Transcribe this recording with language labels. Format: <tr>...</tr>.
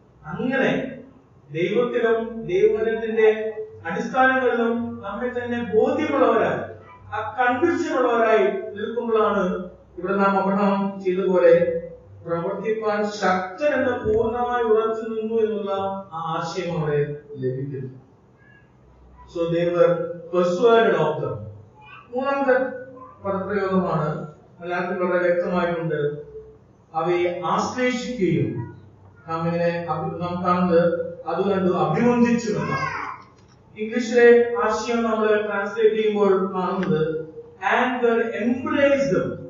<ml>അങ്ങനെ ദൈവത്തിലും ദൈവവചനത്തിന്റെ അടിസ്ഥാനങ്ങളിലും നമ്മെ തന്നെ ബോധ്യമുള്ളവരായി, ആ കൺവിക്ഷൻ ഉള്ളവരായി നിൽക്കുമ്പോഴാണ് ഇവിടെ നാം അബ്രഹാം ചെയ്തതുപോലെ പ്രവർത്തിപ്പാൻ ശക്തൻ എന്ന് പൂർണ്ണമായി ഉറച്ചു നിന്നു എന്നുള്ള ആ ആശയം അവിടെ ലഭിക്കുന്നു.</ml> <en>So they were persuaded of them.</en> <ml>മൂന്നാമത്തെ പദപ്രയോഗമാണ് മലയാളത്തിൽ വളരെ വ്യക്തമായിട്ടുണ്ട്. അവയെ ആശ്ലേഷിക്കുകയും നാം ഇങ്ങനെ നാം കാണുന്നത് അത് കണ്ടു അഭിനന്ദിച്ചു എന്നാണ്. ഇംഗ്ലീഷിലെ ആശയം നമ്മൾ ട്രാൻസ്ലേറ്റ് ചെയ്യുമ്പോൾ കാണുന്നത്</ml> <en>and embraced them.</en>